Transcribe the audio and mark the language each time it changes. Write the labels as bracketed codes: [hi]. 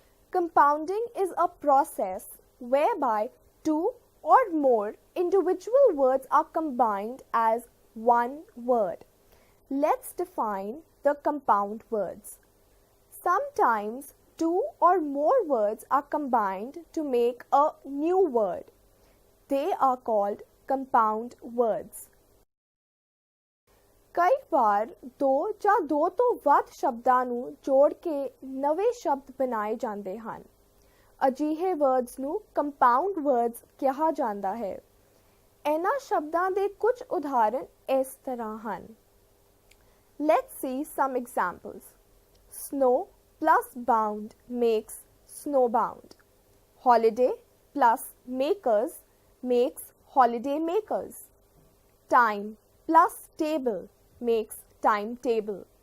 [en] Compounding is a process whereby two or more individual words are combined as one word. Let's define the compound words. Sometimes two or more words are combined to make a new word. They are called compound words. [pa] ਕਈ ਵਾਰ ਦੋ ਜਾਂ ਦੋ ਤੋਂ ਵੱਧ ਸ਼ਬਦਾਂ ਨੂੰ ਜੋੜ ਕੇ ਨਵੇਂ ਸ਼ਬਦ ਬਣਾਏ ਜਾਂਦੇ ਹਨ। ਅਜਿਹੇ ਵਰਡਸ ਨੂੰ ਕੰਪਾਊਂਡ ਵਰਡਸ ਕਿਹਾ ਜਾਂਦਾ ਹੈ। ਇਹਨਾਂ ਸ਼ਬਦਾਂ ਦੇ ਕੁਝ ਉਦਾਹਰਣ ਇਸ ਤਰ੍ਹਾਂ ਹਨ। [en] Let's see some examples. Snow plus bound makes snowbound. Holiday plus makers makes holiday makers. Time plus table makes timetable.